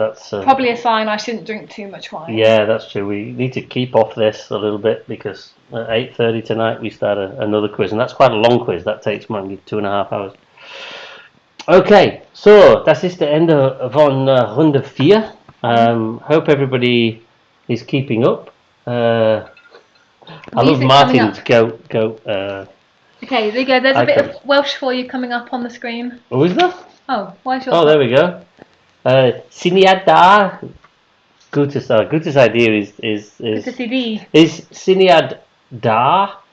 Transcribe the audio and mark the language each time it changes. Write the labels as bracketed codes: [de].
[en] probably a sign I shouldn't drink too much wine. Yeah, that's true. We need to keep off this a little bit because at 8:30 tonight we start another quiz, and that's quite a long quiz. That takes maybe 2.5 hours. [de] Okay, so das ist der Ende von Runde 4. [en] Hope everybody is keeping up. I love Martin's go. Okay, there you go. There's a bit of Welsh for you coming up on the screen. Oh, is there? Oh, why's yours? Oh, there we go. [cy] Syniad da. [de] Gutes [en] idea is Syniad da.